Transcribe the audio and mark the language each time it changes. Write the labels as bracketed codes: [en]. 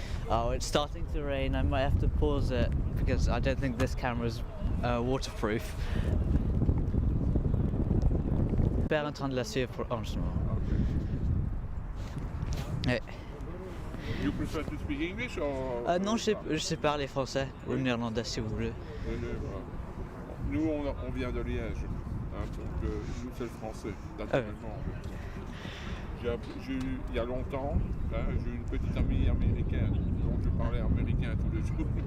[en] Oh, it's starting to rain. I might have to pause it because I don't think this camera's waterproof. [fr] Je suis en train de la suivre en ce moment. Ouais. [en] You prefer to speak English or? [fr] Non, je sais parler français ou néerlandais si vous voulez. Nous, on vient de Liège, hein, donc nous c'est le français, naturellement. Il y a longtemps, hein, j'ai eu une petite amie américaine, donc je parlais américain tous les jours.